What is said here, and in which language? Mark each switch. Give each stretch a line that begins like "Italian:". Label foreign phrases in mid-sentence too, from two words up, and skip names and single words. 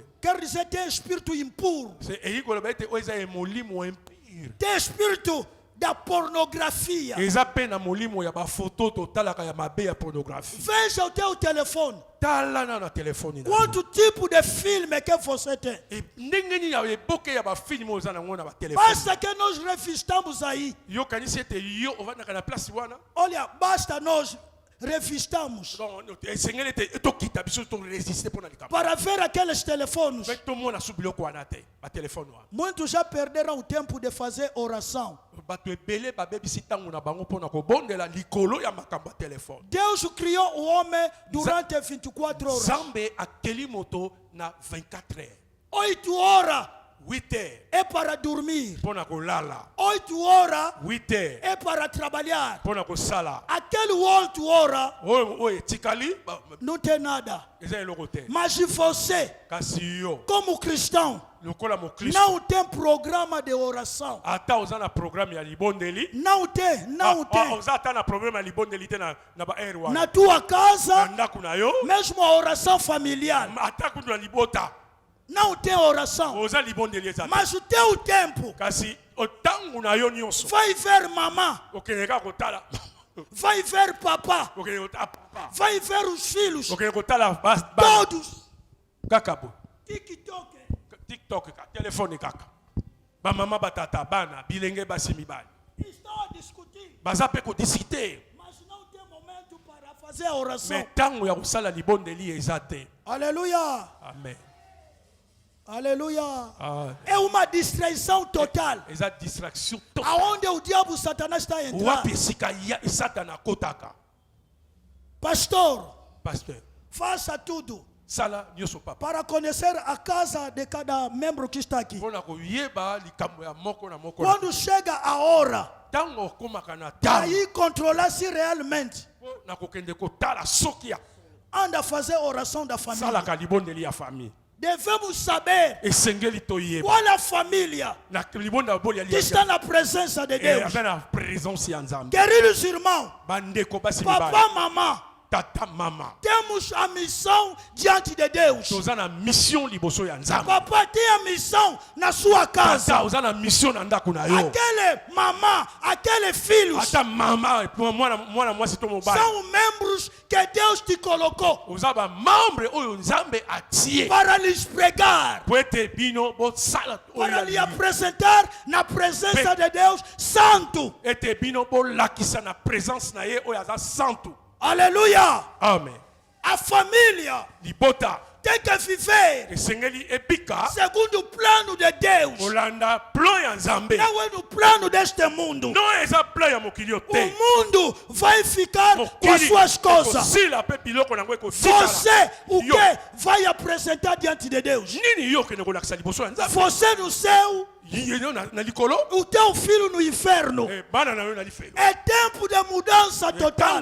Portuguese: Quer dizer, tem espírito impuro.
Lingala: C'est eyi koloba ete oyo eza ye molimo impire,
Portuguese: Tem espírito da pornografia.
Lingala: eza mpe na molimo ya bafoto totalaka ya mabe ya pornographie.
Portuguese: Veja o teu telefone.
Lingala: Tala na telefone na yo.
Portuguese: Quanto tipo de filme que você tem?
Lingala: Ndenge nini ya eboke ya bafilme oyo eza nango na batelefone.
Portuguese: Basta que nós revistamos aí.
Lingala: Yo kanisi ete yo ovandaka na place wana.
Portuguese: Olha, basta nós revistamos
Lingala: Esengeli ete tokita biso toresiste mpo na likambo.
Portuguese: para ver aqueles telefones.
Lingala: Mpe tomona su biloko wana te batelefone wana.
Portuguese: Muitos já perderam o tempo de fazer oração.
Lingala: Bato ebele babebisi ntango na bango mpo na kobondela likolo ya makambo ya telefone.
Portuguese: Deus criou o homem durante 24 horas.
Lingala: Nzambe akeli moto na 24 heures.
Portuguese: 8 horas
Lingala: 8 heures
Portuguese: é para dormir.
Lingala: mpo na kolala.
Portuguese: 8 horas
Lingala: 8 heures
Portuguese: é para trabalhar.
Lingala: mpo na kosala.
Portuguese: Aquele 8 horas
Lingala: Oyo etikali
Portuguese: não tem nada.
Lingala: eza eloko te.
Portuguese: Mas você,
Lingala: Kasi yo
Portuguese: como cristão,
Lingala: lokola mokristo
Portuguese: não tem programa de oração.
Lingala: ata oza na programme ya libondeli,
Portuguese: Não tem, não tem.
Lingala: oza ata na programme ya libondeli te na baere wana
Portuguese: Na tua
Lingala: na
Portuguese: casa,
Lingala: ndako na yo,
Portuguese: mesmo a oração familiar,
Lingala: ata kutu na libota
Portuguese: não tem oração.
Lingala: oza libondeli eza te.
Portuguese: Mas o teu tempo,
Lingala: Kasi otango na yo nyonso
Portuguese: vai ver mamã,
Lingala: okende kaka kotala
Portuguese: vai ver papá,
Lingala: okende kotala papa,
Portuguese: vai ver os filhos,
Lingala: okende kotala bana
Portuguese: todos.
Lingala: kaka bo
Portuguese: TikTok.
Lingala: TikTok ka telefone kaka bamama batata bana bilenge basi mibali
Portuguese: Estão a discutir,
Lingala: baza mpe kodisite,
Portuguese: mas não tem momento para fazer a oração.
Lingala: me ntango ya kosala libondeli eza te.
Portuguese: Aleluia,
Lingala: Amen.
Portuguese: aleluia. Ah, É uma distraição total.
Lingala: eza
French: distraction total.
Portuguese: Aonde o diabo Satanás está entrando.
Lingala: Wapi esika ya satana akotaka.
Portuguese: Pastor,
Lingala: Pasteur,
Portuguese: faça tudo
Lingala: sala nyonso papa
Portuguese: para conhecer a casa de cada membro que está aqui.
Lingala: mpona koyeba likambo ya moko na moko.
Portuguese: Quando chega a hora,
Lingala: Ntango okomaka na ntango
Portuguese: aí controlar se realmente
Lingala: mpo na kokende kotala soki ya
Portuguese: anda a fazer oração da família.
Lingala: salaka libondeli ya famille.
Portuguese: Devemos saber
Lingala: Esengeli toyeba
Portuguese: qual a família
Lingala: na libonda boli
Portuguese: que está na presença de Deus.
Lingala: aza na présence ya Nzambe.
Portuguese: Queridos irmãos,
Lingala: Bandeko basi mibali,
Portuguese: papá, mamã,
Lingala: tata mama,
Portuguese: temos a missão diante de Deus.
Lingala: toza na mission liboso ya Nzambe.
Portuguese: Papai tem a missão na sua casa.
Lingala: Tata oza na mission na ndako na yo.
Portuguese: Aquele mamã, aqueles filhos
Lingala: Ata mama mwana mwasi to mobali
Portuguese: são membros que Deus te colocou
Lingala: oza ba membre oyo Nzambe atie
Portuguese: para lhes pregar,
Lingala: po ete bino bosala oyo
Portuguese: para
Lingala: ya
Portuguese: lhe
Lingala: libi.
Portuguese: apresentar na presença de Deus santo.
Lingala: Ete bino bolakisa na présence na ye oyo aza santu.
Portuguese: Aleluia!
Lingala: Amen.
Portuguese: A família
Lingala: Libota
Portuguese: tem que viver
Lingala: esengeli ebika
Portuguese: segundo o plano de Deus,
Lingala: kolanda plan ya Nzambe.
Portuguese: não é no plano deste mundo.
Lingala: No eza plan ya mokili yo
Portuguese: O
Lingala: te.
Portuguese: mundo vai ficar com as
Lingala: Mokili
Portuguese: suas coisas.
Lingala: ekosila pe biloko nango ekotikala.
Portuguese: Você, o
Lingala: Yo,
Portuguese: que vai apresentar diante de Deus?
Lingala: nini yo okende kolakisa liboso ya Nzambe?
Portuguese: Você no céu,
Lingala: Yo na likolo
Portuguese: o teu filho no inferno.
Lingala: bana na yo na lifelo.
Portuguese: É tempo de mudança total